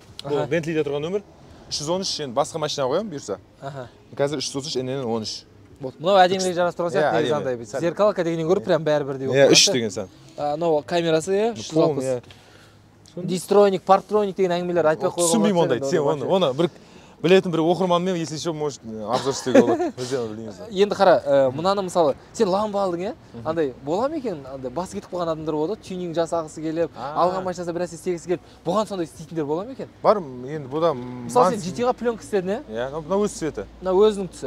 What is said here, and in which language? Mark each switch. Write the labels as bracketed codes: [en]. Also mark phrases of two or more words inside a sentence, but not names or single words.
[kk] Бұл Бентлиде тұрған нөмір. 313 енді басқа машина қоямын бұйырса. Қазір 333 NN13. Мынау әдемілік жарастырған сияқты негізі андай. Зеркалка дегеннен гөрі прям бәрі бірдей болып. 3 деген сан. Мынау камерасы 360. Дистроник, парктроник деген әңгімелер айтпай қойған. Түсінбеймін ондайды. Сен оны бір білетін бір оқырманмен, [ru] если еще может обзор [kk] істеуге болады. [ru] Өздерің білмейміз. [kk] Енді қара, мынаны мысалы сен ламба алдың, андай бола ма екен? Андай бас кетіп қалған адамдар болады, тюнинг жасағысы келіп, алған машинасына бір нәрсе істегісі келіп, бұған сондай істейтіндер бола ма екен? Бар, енді бұда мысалы сен GT-ға пленка істедің, иә? Мына өз цветі. Мына өзінің түсі.